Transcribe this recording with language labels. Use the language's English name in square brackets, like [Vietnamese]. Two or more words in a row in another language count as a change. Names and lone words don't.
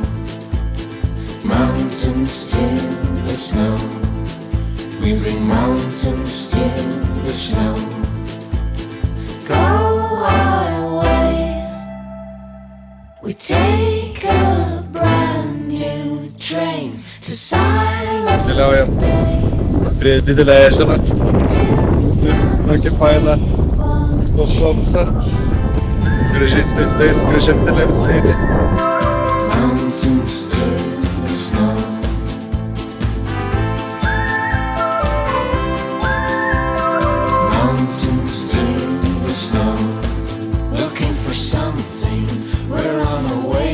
[English] Mountains to the snow. We bring mountains to the snow. Go our way. We take a brand new train to silent [Lithuanian] Keliaujam prie didelio ežero. Tokį fainą autobusą. Gražiais vaizdais, gražiam televizoriui. [English] mountains to the snow. Mountains to the snow. Looking for something, we're on our way.